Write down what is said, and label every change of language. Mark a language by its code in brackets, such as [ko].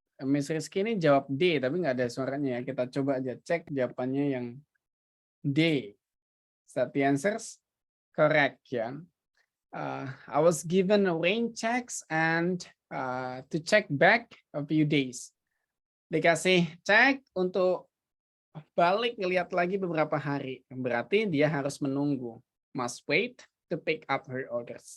[id] Miss Rizky ini jawab D, tapi nggak ada suaranya ya. Kita coba aja cek jawabannya yang D. [en] Is that the answers? Correct ya. I was given rain checks and to check back a few days. [id] Dikasih cek untuk balik ngelihat lagi beberapa hari. Berarti dia harus menunggu. [en] Must wait to pick up her orders.